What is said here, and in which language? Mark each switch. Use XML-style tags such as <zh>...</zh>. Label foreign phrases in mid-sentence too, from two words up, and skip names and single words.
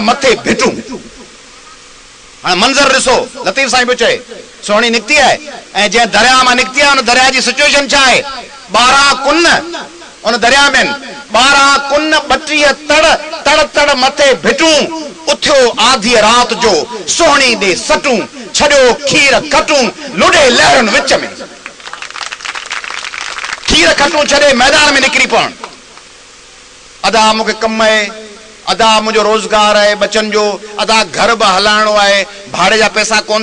<sd>मथे भिटूं हाणे मंज़र ॾिसो लतीफ़ साईं पियो चए सोणी निकिती आहे ऐं जंहिं दरिया मां निकिती आहे उन दरिया जी सिचुएशन छा आहे 12 कुन उन दरिया में 12 कुन 32 तड़ मथे भिटूं उथियो आधी रात जो सोहणी दे सटूं छॾियो खीर खटूं लुॾे लहरुनि विच में खीर खटूं छॾे मैदान में निकिरी पवण अदा मूंखे कमु आहे अदा मुंहिंजो रोज़गार आहे बचनि जो अदा घर बि हलाइणो आहे भाड़े जा पैसा कोन</sd>